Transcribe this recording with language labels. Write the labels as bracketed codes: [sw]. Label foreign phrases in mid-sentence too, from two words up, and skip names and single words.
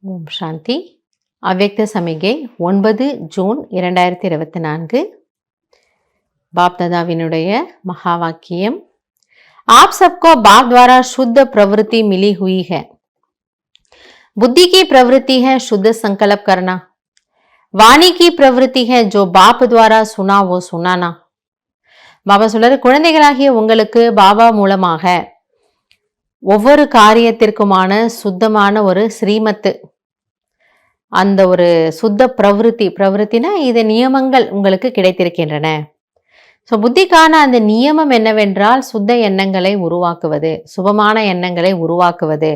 [ta] சாந்தி. அவ்யக்த சமிகை 9 ஜூன் 2024. बाप दादाविनुடைய மகா வாக்கியம். [hi] आप सबको बाप द्वारा शुद्ध प्रवृत्ति मिली हुई है. बुद्धि की प्रवृत्ति है शुद्ध संकल्प करना. वाणी की प्रवृत्ति है जो बाप द्वारा सुना वो सुनाना. [ta] பாபா சொல்றாரு, குழந்தைகளாகிய உங்களுக்கு பாபா மூலமாக ஒவ்வொரு காரியத்திற்குமான சுத்தமான ஒரு ஸ்ரீமத்து, அந்த ஒரு சுத்த பிரவருத்தினா இது நியமங்கள் உங்களுக்கு கிடைத்திருக்கின்றன. ஸோ புத்திக்கான அந்த நியமம் என்னவென்றால் சுத்த எண்ணங்களை உருவாக்குவது, சுபமான எண்ணங்களை உருவாக்குவது.